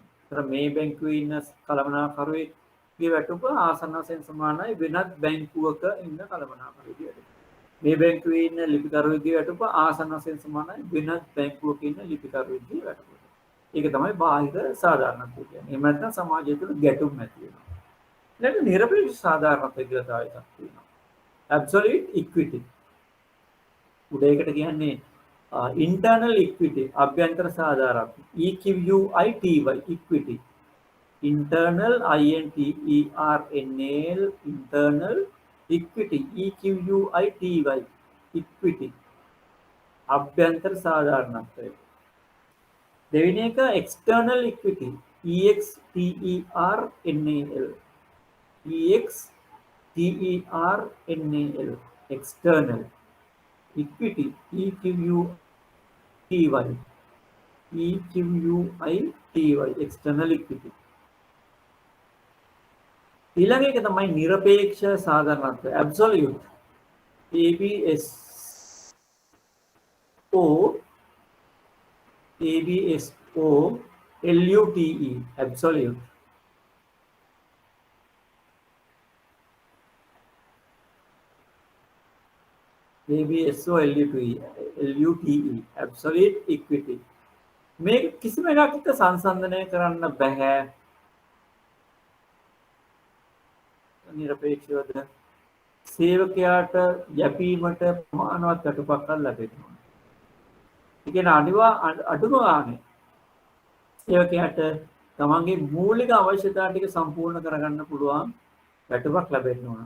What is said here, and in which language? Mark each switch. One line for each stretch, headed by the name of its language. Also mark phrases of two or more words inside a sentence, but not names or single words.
Sinhala: ඒතර මේ බැංකුවේ ඉන්න කළමනාකරුවෙක්ගේ වැටුප ආසන්න වශයෙන් සමානයි වෙනත් බැංකුවක ඉන්න කළමනාකරුවෙකුගේ වැටුප. මේ බැංකුවේ ඉන්න ලිපිකරුවෙකුගේ වැටුප ආසන්න වශයෙන් සමානයි වෙනත් බැංකුවක ඉන්න ලිපිකරුවෙකුගේ වැටුප. ඒක තමයි බාහිර සාධාරණත්වය කියන්නේ. එහෙම නැත්නම් සමාජය තුළ ගැටුම් ඇති වෙනවා. ඊළඟ නිරපේක්ෂ සාධාරණත්වය කියලා තව එකක් තියෙනවා.
English: absolute equity.
Sinhala: උඩේකට කියන්නේ
English: internal equity,
Sinhala: අභ්‍යන්තර සාධාරණත්වය.
English: EQUITY equity. internal INTERNAL internal equity EQUITY equity.
Sinhala: අභ්‍යන්තර සාධාරණත්වය. දෙවෙනි එක
English: external equity EXTERNAL external equity EQUITY external equity.
Sinhala: ඊළඟ එක තමයි නිරපේක්ෂ සාධාරණත්වය
English: absolute ABSO LUTE absolute. ABSO LUTE absolute equity.
Sinhala: මේ කිසිම එකක් එක්ක සංසන්දනය කරන්න බෑ. නිරපේක්ෂවද සේවකයාට යැපීමට ප්‍රමාණවත් වැටුපක් ලැබෙනවා. ඒ කියන්නේ අඩුම ගානේ සේවකයාට තමන්ගේ මූලික අවශ්‍යතා ටික සම්පූර්ණ කරගන්න පුළුවන් වැටුපක් ලැබෙන්න ඕන.